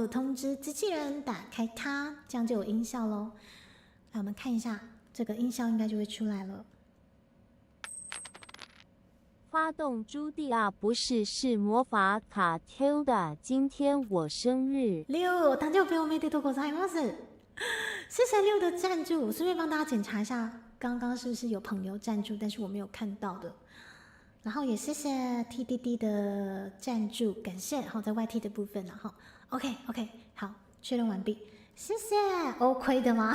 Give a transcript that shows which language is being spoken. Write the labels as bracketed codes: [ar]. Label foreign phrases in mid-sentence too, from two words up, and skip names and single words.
[zh] 通知机器人打开它，这样就有音效咯。来，我们看一下，这个音效应该就会出来了。发动朱蒂亚不是魔法卡 Q 的，今天我生日。六， [ja] 誕生日おめでとうございます。 [zh] 谢谢六的赞助，我顺便帮大家检查一下，刚刚是不是有朋友赞助，但是我没有看到的。然后也谢谢 TDD 的赞助，感谢。然后在 YT 的部分，然后 OK， 好，确认完毕，谢谢。OK 的吗？